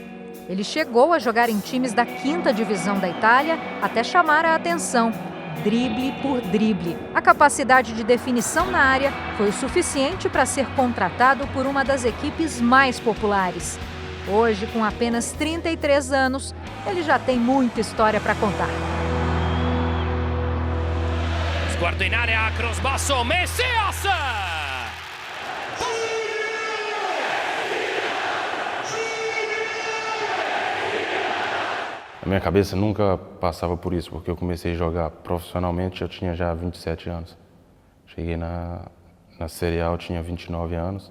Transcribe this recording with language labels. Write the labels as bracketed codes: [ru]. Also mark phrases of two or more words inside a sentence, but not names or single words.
[pt] Ele chegou a jogar em times da 5ª divisão da Itália até chamar a atenção. Drible por drible. A capacidade de definição na área foi o suficiente para ser contratado por uma das equipes mais populares. Hoje, com apenas 33 anos, ele já tem muita história para contar. [it] Sguardo in area, cross basso, Messias! [pt] A minha cabeça nunca passava por isso, porque eu comecei a jogar profissionalmente, eu tinha já 27 anos. Cheguei na Série A, eu tinha 29 anos.